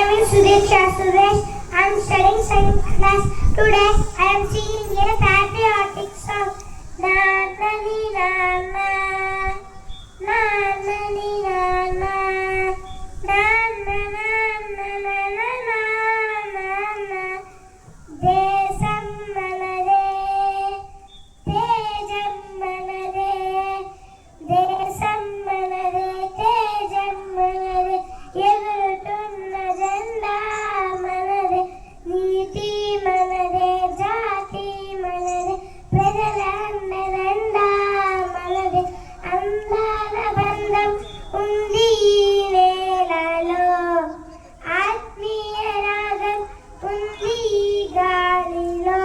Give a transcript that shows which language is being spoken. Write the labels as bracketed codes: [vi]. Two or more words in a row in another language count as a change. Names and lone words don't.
[en] Sudeksha Suresh. I am studying second class. Today I am singing a patriotic song. Na na ni na na, na na ni na na, na na na na na na na na. [te] దేశం మనదే, తేజం మనదే, దేశం మనదే, తేజం మనదే. ఎగురుతున్న జెండా మనదే, నీతి మనదే, జాతి మనదే, ప్రజల అండదండా మనదే. అందాల బంధం ఉంది ఈ నేలలో, ఆత్మీయ రాగం ఉంది ఈ గాలిలో.